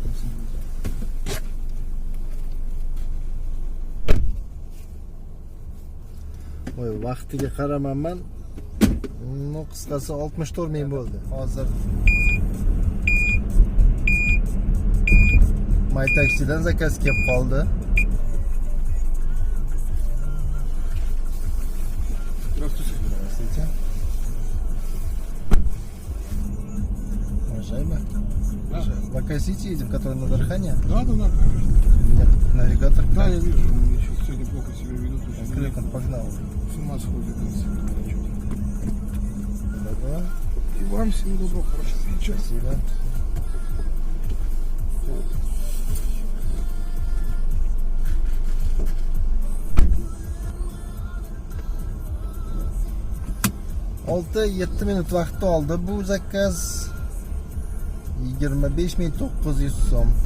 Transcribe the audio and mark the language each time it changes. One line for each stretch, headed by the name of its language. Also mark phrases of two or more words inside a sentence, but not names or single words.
Uzbek: Voy, vaqtiga qaramanman. No, qisqasi 64 ming bo'ldi. Hozir My Taxi'dan zakaz kelib qoldi.
Russian: Здравствуйте. Уважаемый. В Акасите едем, который на Дархане. Да. У меня навигатор. Да, я вижу, он еще сегодня плохо себя ведут. Как он погнал. С ума сходит. Добро. И вам всего доброго, хорошего вечера. Спасибо.
Uzbek: Olti 7 minut vaqt oldi. Bu zakaz 25.900 so'm.